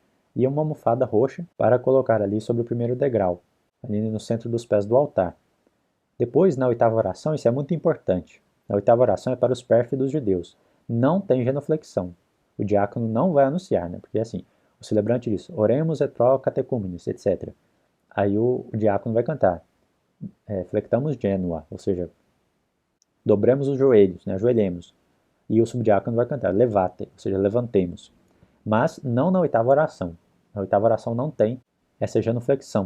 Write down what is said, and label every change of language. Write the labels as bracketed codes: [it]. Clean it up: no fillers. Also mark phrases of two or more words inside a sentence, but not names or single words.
[pt] E uma almofada roxa para colocar ali sobre o primeiro degrau, ali no centro dos pés do altar. Depois, na oitava oração, isso é muito importante. A oitava oração é para os pérfidos judeus. Não tem genuflexão. O diácono não vai anunciar, né? Porque assim, o celebrante diz, [la] oremos et pro catecúmenes, [pt] etc. Aí o diácono vai cantar, [la] flectamos genua, [pt] ou seja, dobremos os joelhos, né? Ajoelhemos. E o subdiácono vai cantar, levate, ou seja, levantemos. Mas não na oitava oração. Na oitava oração não tem essa genuflexão.